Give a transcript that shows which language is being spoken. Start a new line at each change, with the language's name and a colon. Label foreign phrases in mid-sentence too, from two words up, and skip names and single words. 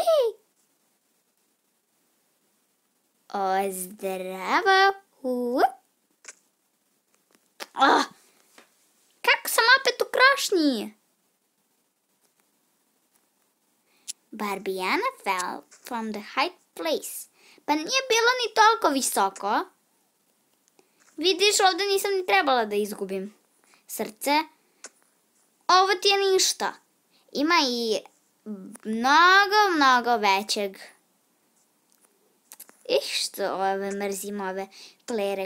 Bosnian: Zdravo. Kako sam opet u krošnji?
English: Barbijana fell from the high place.
Bosnian: Pa nije bilo ni toliko visoko. Vidiš, ovdje nisam ni trebala da izgubim srce. Ovo ti je ništa. Ima i mnogo većeg. Što mrzim ove klere.